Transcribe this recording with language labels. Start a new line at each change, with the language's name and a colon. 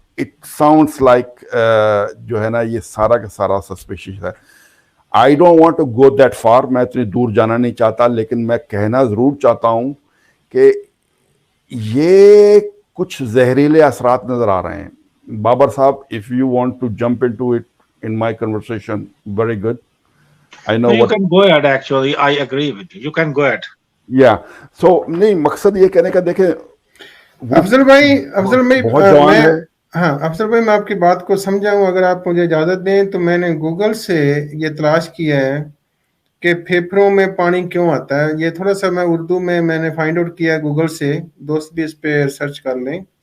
English: it sounds like
Urdu: جو ہے نا یہ سارا کا سارا سسپیشیس ہے.
English: I don't want to go that far،
Urdu: میں اتنی دور جانا نہیں چاہتا، لیکن میں کہنا ضرور چاہتا ہوں کہ یہ کچھ زہریلے اثرات نظر آ رہے ہیں.
English: بابر صاحب، if you want to jump into it in my conversation, very good. I know you can go ahead. Actually, I agree with you. You can go ahead. Yeah. So
Urdu: نہیں، مقصد یہ کہنے کا دیکھیں افضل بھائی بہت جوان ہے. ہاں افضل بھائی، میں آپ کی بات کو سمجھا ہوں. اگر آپ مجھے اجازت دیں تو میں نے گوگل سے یہ تلاش کیا ہے کہ پھیپھڑوں میں پانی کیوں آتا ہے. یہ تھوڑا سا میں اردو میں نے فائنڈ آؤٹ کیا ہے گوگل سے، دوست بھی اس پہ سرچ کر لیں.